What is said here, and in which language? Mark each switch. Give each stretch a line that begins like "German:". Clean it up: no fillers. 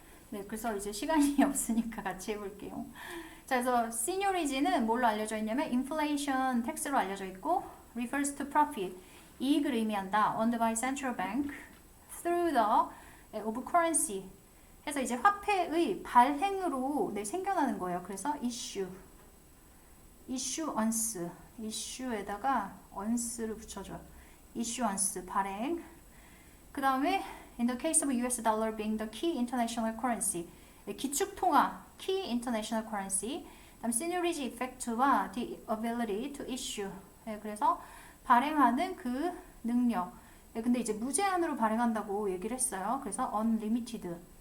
Korean: 네, 그래서 이제 시간이 없으니까 같이 해볼게요. 자, 그래서 seniority는 뭘로 알려져 있냐면 inflation tax로 알려져 있고
English: refers to profit,
Korean: 이익을 의미한다.
English: earned by central bank through the of currency.
Korean: 해서 이제 화폐의 발행으로 네, 생겨나는 거예요. 그래서 issuance, issue에다가 once를 붙여줘요. issuance, 발행.
English: 그 다음에 in the case of US dollar being the key international currency,
Korean: 기축통화,
English: key international currency.
Korean: 그다음
English: seniority effect와 the ability to issue.
Korean: 네, 그래서 발행하는 그 능력. 네, 근데 이제 무제한으로 발행한다고 얘기를 했어요.
English: 그래서 unlimited.